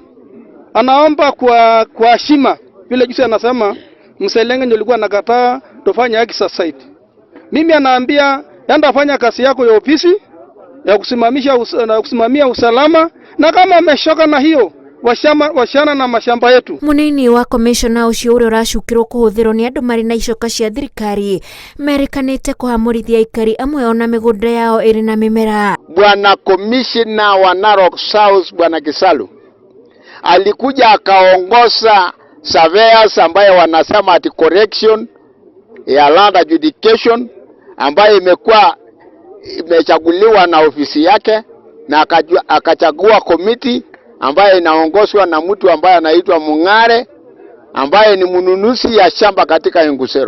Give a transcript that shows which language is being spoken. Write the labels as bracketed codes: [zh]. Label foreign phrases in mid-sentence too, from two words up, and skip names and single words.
[sw] Anaomba kwa heshima vile jinsi anasema Mselenge ndio alikuwa anakataa tufanye exercise. Mimi anaambia enda fanya kazi yako ya ofisi ya kusimamia usalama, na kama ameshoka na hiyo washana na mashamba yetu. [ki] Munini wa commissioner ucio uria uracukirwo kuhuthirwo ni andu mari na icoka cia thirikari merikanite kuhamurithia aikari amwe ona migunda yao iri na mimera. [sw] Bwana commissioner wa Narok South Bwana Kisalu alikuja akaongoza surveyors ambaye wanasema ati correction ya [en] land adjudication [sw] ambaye imechaguliwa na ofisi yake, na akachagua komiti ambaye inaongozwa na mtu ambaye anaitwa Mung'are ambaye ni mnunuzi ya shamba katika Engusero.